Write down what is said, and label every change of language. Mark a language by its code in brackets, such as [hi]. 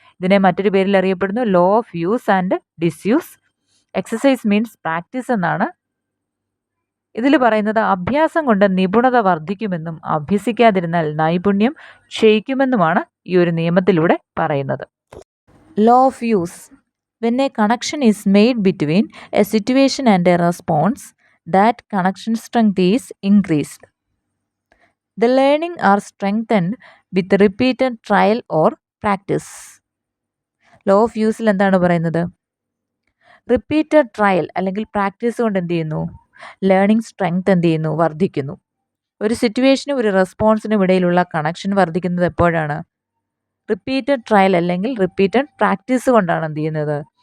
[ml] ഇതിനെ മറ്റൊരു പേരിൽ അറിയപ്പെടുന്നു law of use and disuse. [en] exercise means practice [ml] എന്നാണ്. ഇതിൽ പറയുന്നത് അഭ്യാസം കൊണ്ട് നിപുണത വർദ്ധിക്കുമെന്നും അഭ്യസിക്കാതിരുന്നാൽ നൈപുണ്യം ക്ഷയിക്കുമെന്നുമാണ് ഈ ഒരു നിയമത്തിലൂടെ പറയുന്നത്. [en] Law of use. When a connection is made between a situation and a response, that connection strength is increased. The learning are strengthened with repeated trial or practice. [ml] Law of യൂസിൽ എന്താണ് പറയുന്നത്? റിപ്പീറ്റഡ് ട്രയൽ അല്ലെങ്കിൽ practice കൊണ്ട് എന്ത് ചെയ്യുന്നു? Learning strength എന്ത് ചെയ്യുന്നു? വർദ്ധിക്കുന്നു. ഒരു സിറ്റുവേഷനും ഒരു റെസ്പോൺസിനും ഇടയിലുള്ള കണക്ഷൻ വർദ്ധിക്കുന്നത് എപ്പോഴാണ്? റിപ്പീറ്റഡ് ട്രയൽ അല്ലെങ്കിൽ റിപ്പീറ്റഡ് പ്രാക്ടീസ് കൊണ്ടാണ് എന്ത് ചെയ്യുന്നത്?